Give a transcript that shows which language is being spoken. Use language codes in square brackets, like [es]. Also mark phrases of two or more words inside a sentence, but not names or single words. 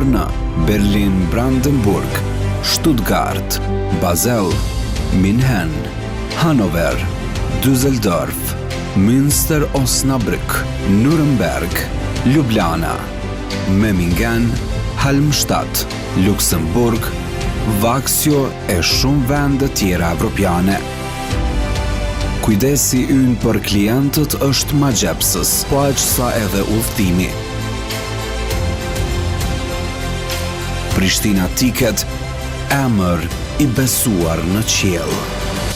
[sq] në Berlin, Brandenburg, Stuttgart, Basel, München, Hannover, Düsseldorf, Münster, Osnabrück, Nuremberg, Ljubljana, Memmingen, Halmstad, Luxemburg, Vaksio e shumë vende tjera evropiane. Kujdesi ynë për klientët është magjepsës, po aq sa edhe udhëtimi. Prishtina Ticket, emër i besuar në qiell.